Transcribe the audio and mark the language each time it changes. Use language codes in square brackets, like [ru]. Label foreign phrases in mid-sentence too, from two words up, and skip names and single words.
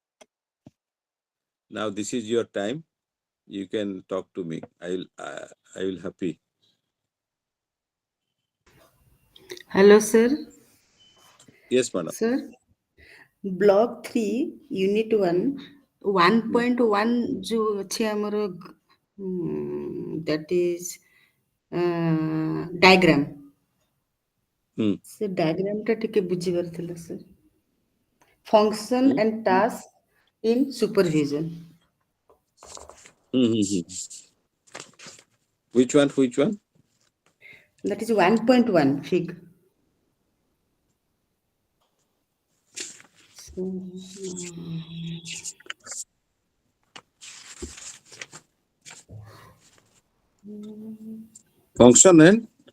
[en] Now this is your time. You can talk to me. I will happy. Hello, sir. Yes, madam. Sir, Block 3, Unit 1, Hmm. 1.1 जो [or] ଅଛି ଆମର [en] that is diagram. Hmm. [or] ସେ diagram ଟା ଟିକେ ବୁଝିବାର ଥିଲା sir. Function [en] Hmm. and task in supervision. Hmm. Which one? Which one? That is 1.1 fig. Function and